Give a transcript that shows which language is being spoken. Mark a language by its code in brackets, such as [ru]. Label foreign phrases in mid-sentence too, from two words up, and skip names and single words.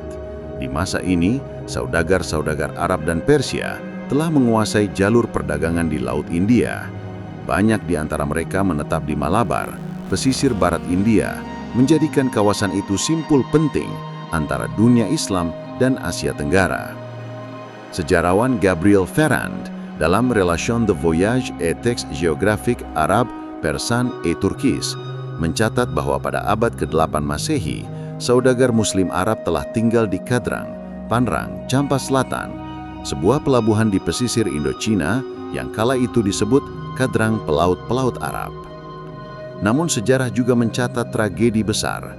[id] Di masa ini, saudagar-saudagar Arab dan Persia telah menguasai jalur perdagangan di Laut India. Banyak di antara mereka menetap di Malabar, pesisir barat India, menjadikan kawasan itu simpul penting antara dunia Islam dan Asia Tenggara. Sejarawan Gabriel Ferrand dalam Relation de Voyage et Textes Géographiques Arabes Persan et Turkis mencatat bahwa pada abad ke-8 Masehi, saudagar Muslim Arab telah tinggal di Kadrang, Panrang, Campas Selatan, sebuah pelabuhan di pesisir Indochina yang kala itu disebut Kadrang Pelaut-Pelaut Arab. Namun sejarah juga mencatat tragedi besar.